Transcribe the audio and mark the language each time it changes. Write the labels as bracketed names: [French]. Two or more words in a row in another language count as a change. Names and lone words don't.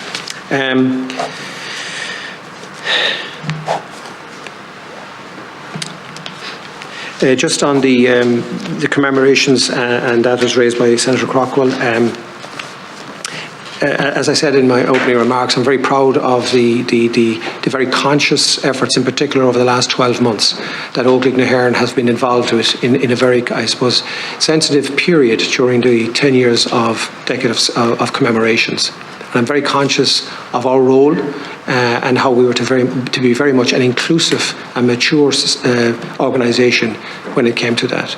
[English] Just on the commemorations, and that was raised by Senator Crockwell. As I said in my opening remarks, I'm very proud of the very conscious efforts, in particular over the last 12 months, that Oireachtas na hÉireann has been involved with in a very, I suppose, sensitive period during the 10 years of decade of commemorations. And I'm very conscious of our role and how we were to be very much an inclusive and mature organisation when it came to that.